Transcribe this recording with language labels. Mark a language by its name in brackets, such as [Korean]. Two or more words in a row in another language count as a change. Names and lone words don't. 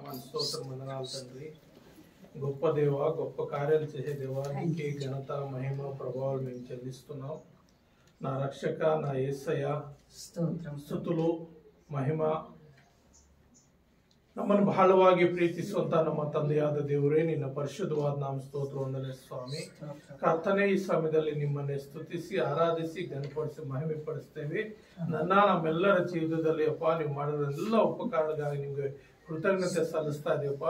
[Telugu] స్తోత్రం వందనాలు తండ్రి. గొప్ప దేవ, గొప్ప కార్యాలు చేసే దేవా, నీకే ఘనత మహిమ ప్రభావాలు మేము చెల్లిస్తున్నాం. నా రక్షక, నా యేసయ్య, [Kannada] ಸ್ತುతులు ಮಹಿಮ ನಮ್ಮನ್ನು ಬಹಳವಾಗಿ ಪ್ರೀತಿಸುವಂತ ನಮ್ಮ ತಂದೆಯಾದ ದೇವರೇ, ನಿನ್ನ ಪರಿಶುದ್ಧವಾದ ನಾಮ ಸ್ತೋತ್ರ ವಂದನೆ ಸ್ವಾಮಿ. ಕರ್ತನೆ, ಈ ಸಮಯದಲ್ಲಿ ನಿಮ್ಮನ್ನೇ ಸ್ತುತಿಸಿ ಆರಾಧಿಸಿ ಘನಪಡಿಸಿ ಮಹಿಮೆ ಪಡಿಸ್ತೇವೆ. ನಮ್ಮೆಲ್ಲರ ಜೀವಿತದಲ್ಲಿ ಅಪ್ಪ ನೀವು ಮಾಡಿರೋ ಎಲ್ಲ ಉಪಕಾರಗಳಿಗಾಗಿ ನಿಮ್ಗೆ ಕೃತಜ್ಞತೆ ಸಲ್ಲಿಸ್ತಾ ಇದೆಯಪ್ಪ.